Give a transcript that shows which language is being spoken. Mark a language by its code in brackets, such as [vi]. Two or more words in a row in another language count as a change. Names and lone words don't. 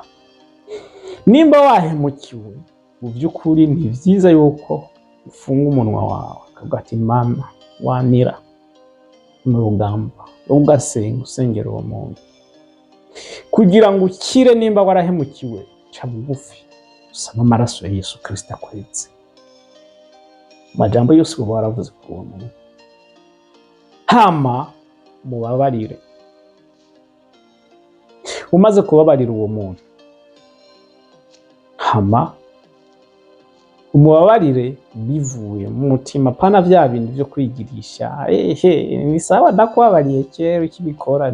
[rn] Nimba wahemukiwe mu by'ukuri ni byiza yuko ufunga umunwa wawe ukavuga ati Mana wanira mu rugamba, ugasenga usengera uwo muntu kugira ngo ukire. Nimba warahemukiwe ca bugufi usaba amaraso ya Yesu Kristo akweze. Amajambo yose uba waravuze ku uwo muntu hama mubabarire. Umaze kubabarira uwo muntu hama umubabarire bivuye mu mutima, pana vya bintu byo kwigirisha ni sawa ndakubabariye kera ukibikora.